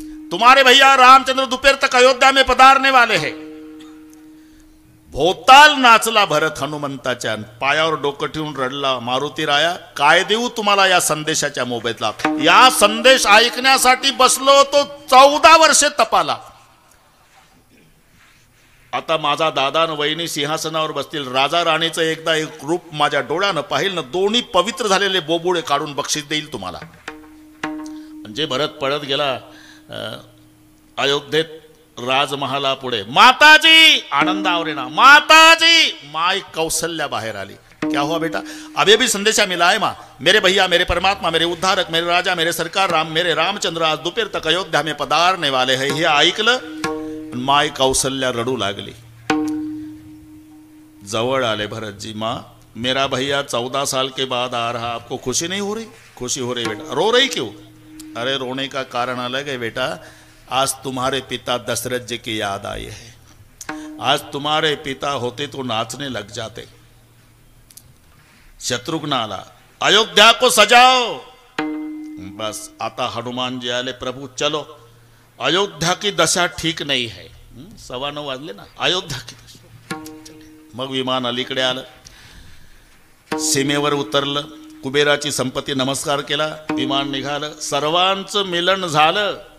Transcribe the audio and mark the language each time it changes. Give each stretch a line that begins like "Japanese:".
Hindi: तुम्हारे भैया रामचंद्र दोपहर तक अयोध्या में पधारने वाले हैं।
Marathi: भोवताल नाचला भरत हनुमंताच्या, पायावर डोकं ठेवून रडला, मारुती राया काय देऊ तुम्हाला या संदेशाच्या मोबदला? या संदेश ऐकण्यासाठी बसलो होतो 14 वर्षे तपाला। आता माझा दादा न वहिनी सिंहासनावर बसतील, राजा राणीचं एकदा एक रूप माझ्या डोळ्यानं पाहिल ना, दोन्ही पवित्र झालेले बोबुडे काढून बक्षीस देईल तुम्हाला। म्हणजे भरत पळत गेला अयोध्येत राजमहाला पुढे। माताजी आनंदावर ना, माताजी माई कौशल्या बाहेर आली। क्या हुआ बेटा?
Hindi: अभी भी संदेशा मिला है माँ, मेरे भैया, मेरे परमात्मा, मेरे उद्धारक, मेरे राजा, मेरे सरकार राम, मेरे रामचंद्र आज दोपहर तक अयोध्या में पधारने वाले हैं।
Marathi: हे ऐकलं माई कौशल्या रडू लागली। जवळ आले भरत जी।
Hindi: माँ मेरा भैया 14 साल के बाद आ रहा, आपको खुशी नहीं हो रही? खुशी हो रही बेटा। रो रही क्यों? अरे रोने का कारण अलग है बेटा, आज तुम्हारे पिता दशरथ जी की याद आई है। आज तुम्हारे पिता होते तो नाचने लग जाते। शत्रुघ्न आला, अयोध्या को सजाओ। बस आता हनुमान जी आले, प्रभु चलो, अयोध्या की दशा ठीक नहीं है।
Marathi: 9:15 वाजले ना, अयोध्या की दशा। मग विमान अलीकडे आलं, सीमेवर उतरलं, कुबेराची संपत्ती नमस्कार केला, विमान निघालं, सर्वांचं मिलन झालं।